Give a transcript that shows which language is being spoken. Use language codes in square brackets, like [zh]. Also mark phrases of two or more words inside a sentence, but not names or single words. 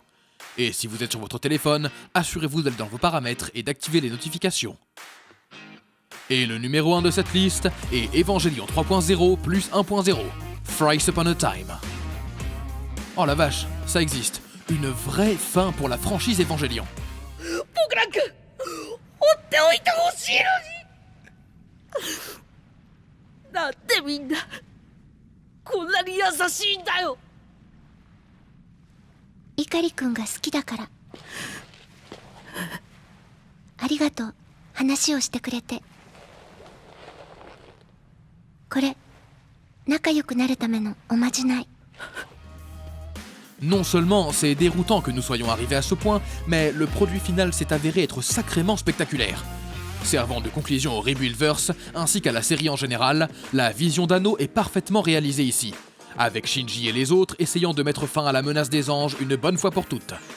[fr] Et si vous êtes sur votre téléphone, assurez-vous d'aller dans vos paramètres et d'activer les notifications. Et le numéro 1 de cette liste est Evangelion 3.0 plus 1.0, Thrice Upon a Time. Oh la vache, ça existe. Une vraie fin pour la franchise Evangelion. [ja] 僕なんか放っておいてほしいのになんでみんなこんなに優しいんだよ。碇くんが好きだから。ありがとう、話をしてくれて。これ、仲良くなるためのおまじない。 [fr] Non seulement c'est déroutant que nous soyons arrivés à ce point, mais le produit final s'est avéré être sacrément spectaculaire. Servant de conclusion au Rebuildverse, ainsi qu'à la série en général, la vision d'Anno est parfaitement réalisée ici, avec Shinji et les autres essayant de mettre fin à la menace des anges une bonne fois pour toutes.